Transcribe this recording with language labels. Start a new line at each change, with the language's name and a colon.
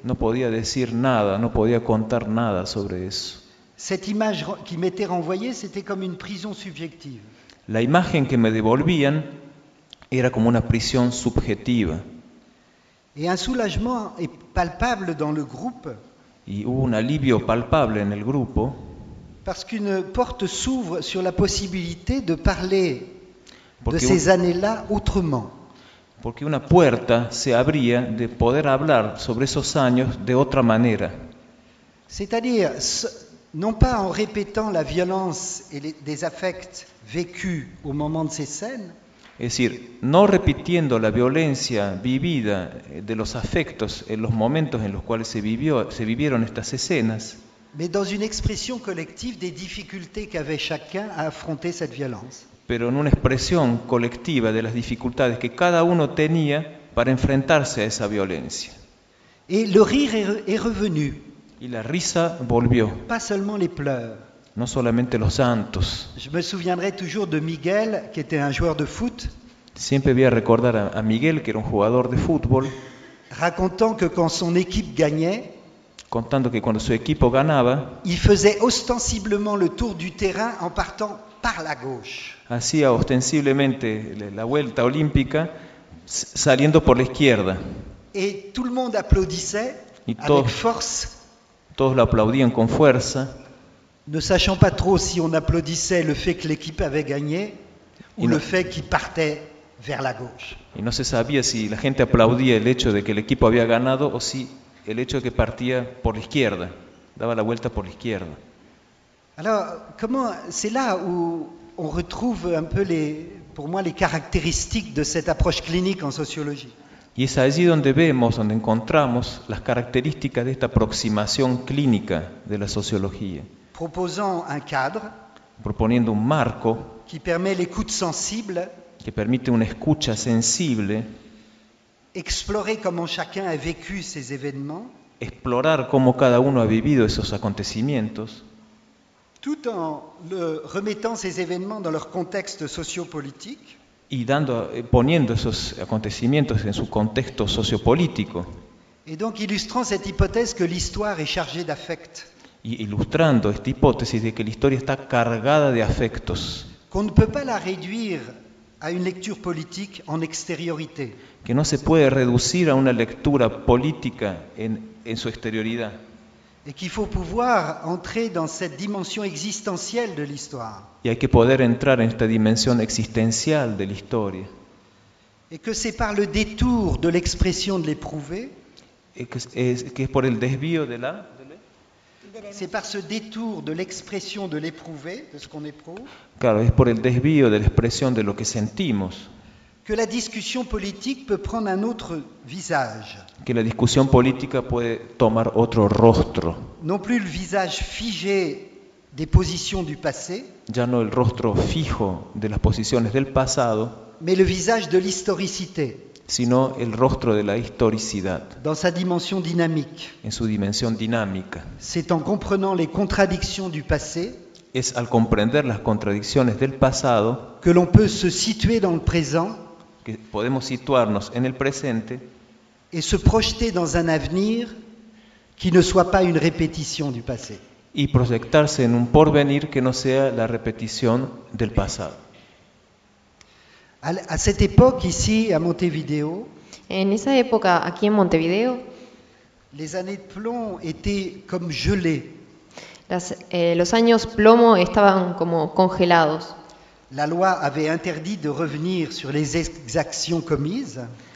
Spanish: No podía decir nada, no podía contar nada sobre eso.
French: Cette image qui m'était renvoyée, c'était comme une prison subjective.
Spanish: La imagen que me devolvían era como una prisión subjetiva.
French: Et un soulagement est palpable dans le groupe.
Spanish: Y hubo un alivio palpable en el grupo.
French: Parce qu'une porte s'ouvre sur la possibilité de parler de ces années-là autrement.
Spanish: Porque una puerta se abría de poder hablar sobre esos años de otra manera.
French: C'est-à-dire, non pas en répétant la violence et des affects vécus au moment de ces scènes.
Spanish: Es decir, no repitiendo la violencia vivida de los afectos en los momentos en los cuales se vivieron estas escenas.
French: Mais dans une expression collective des difficultés qu'avait chacun à affronter cette violence.
Spanish: Pero en una expresión colectiva de las dificultades que cada uno tenía para enfrentarse a esa violencia.
French: Et le rire est revenu.
Spanish: Y la risa volvió.
French: Pas seulement les pleurs.
Spanish: No solamente los llantos.
French: Je me souviendrai toujours de Miguel, qui était un joueur de foot.
Spanish: Siempre voy a recordar a Miguel, que era un jugador de fútbol.
French: Racontant que quand son équipe gagnait,
Spanish: contando que cuando su equipo ganaba,
French: il faisait ostensiblement le tour du terrain en partant par la gauche.
Spanish: Hacía ostensiblemente la vuelta olímpica saliendo por la izquierda.
French: Et tout le monde applaudissait avec force.
Spanish: Todos lo aplaudían con fuerza.
French: Ne sachant pas trop si on applaudissait le fait que l'équipe avait gagné ou le fait qu'il partait vers la gauche.
Spanish: Y no se sabía si la gente aplaudía el hecho de que el equipo había ganado o si el hecho de que partía por la izquierda, daba la vuelta por la izquierda.
French: Alors, comment c'est là où on retrouve un peu les, pour moi, les caractéristiques de cette approche clinique en sociologie.
Spanish: Y es allí donde vemos, donde encontramos las características de esta aproximación clínica de la sociología.
French: Proposant un cadre,
Spanish: proponiendo un marco,
French: qui permet l'écoute sensible,
Spanish: que permite una escucha sensible,
French: explorer comment chacun a vécu ces événements,
Spanish: explorar cómo cada uno ha vivido esos acontecimientos,
French: tout en remettant ces événements dans leur contexte sociopolitique,
Spanish: y dando, poniendo esos acontecimientos en su contexto sociopolítico,
French: et donc illustrant cette hypothèse que l'histoire est chargée d'affect,
Spanish: y ilustrando esta hipótesis de que la historia está cargada de afectos,
French: qu'on ne peut pas la réduire à une lecture politique en extériorité.
Spanish: Que no se puede reducir a una lectura política en su exterioridad.
French: Et qu'il faut pouvoir entrer dans cette dimension existentielle de l'histoire.
Spanish: Y hay que poder entrar en esta dimensión existencial de la historia.
French: Et que c'est par le détour de l'expression de l'éprouvé.
Spanish: Que es por el desvío de la.
French: C'est par ce détour de l'expression de l'éprouvé, de ce qu'on éprouve.
Spanish: Claro, es por el desvío de la expresión de lo que sentimos.
French: Que la discussion politique peut prendre un autre visage.
Spanish: Que la discusión política puede tomar otro rostro.
French: Non plus le visage figé des positions du passé.
Spanish: Ya no el rostro fijo de las posiciones del pasado.
French: Mais le visage de l'historicité.
Spanish: Sino el rostro de la historicidad.
French: Dans sa dimension dynamique.
Spanish: En su dimensión dinámica.
French: C'est en comprenant les contradictions du passé.
Spanish: Es al comprender las contradicciones del pasado.
French: Que l'on peut se situer dans le présent.
Spanish: Que podemos situarnos en el presente.
French: Et se projeter dans un avenir qui ne soit pas une répétition du passé.
Spanish: Y proyectarse en un porvenir que no sea la repetición del pasado.
French: À cette époque ici à Montevideo.
Spanish: En esa época aquí en Montevideo.
French: Les années de plomb étaient comme gelées.
Spanish: Los años plomo estaban como congelados.
French: La loi avait interdit de revenir sur les exactions commises.